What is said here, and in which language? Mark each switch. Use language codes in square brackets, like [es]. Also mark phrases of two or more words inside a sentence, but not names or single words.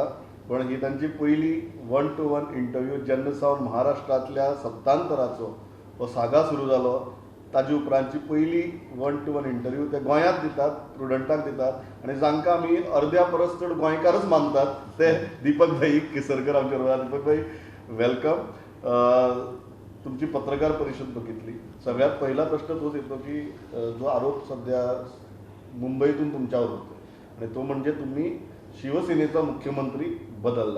[kok] पण ही तांची पयली 1-to-1 इंटरव्यू जेन्ना सावन महाराष्ट्रांतल्या सत्तांतराचो हो सागा सुरू जालो. ताजे उपरांतची पयली 1-to-1 इंटरव्यू ते गोंयांत दितात, प्रुडंटाक दितात आनी जांकां आमी अर्द्या परस चड गोंयकारच मानतात ते दीपक भाई केसरकर आमचे बरोबर. दीपक भाई, वेलकम. [mr] तुमची पत्रकार परिषद बघितली. सगळ्यात पहिला प्रश्न तोच येतो की जो आरोप सध्या मुंबईतून तुमच्यावर होतो आणि तो म्हणजे तुम्ही शिवसेनेचा मुख्यमंत्री बदललाय.